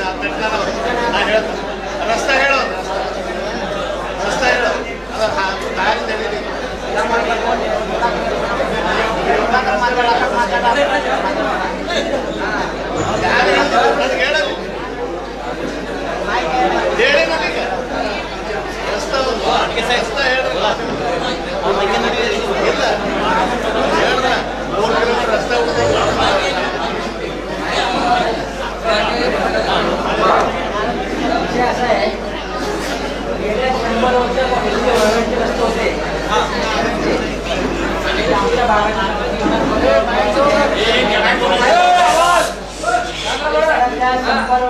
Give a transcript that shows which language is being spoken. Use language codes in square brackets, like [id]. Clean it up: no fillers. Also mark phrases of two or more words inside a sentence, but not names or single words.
[kn] ರಸ್ತೆ ಹೇಳೋ ರಸ್ತೆ ಹೇಳೋ ಅದು ದಾರಿ ನಡೀಲಿ ನನಗೆ ಹೇಳಲಿ ಹೇಳಿ ನನಗೆ ರಸ್ತೆ ರಸ್ತೆ ಹೇಳಿ ಇಲ್ಲ ಹೇಳ್ದ 3 ಕಿಲೋಮೀಟರ್ ರಸ್ತೆ [mr] असं आहे गेल्या 100 वर्षापासून जे वळवंटी रस्ते होते आमच्या भागात 100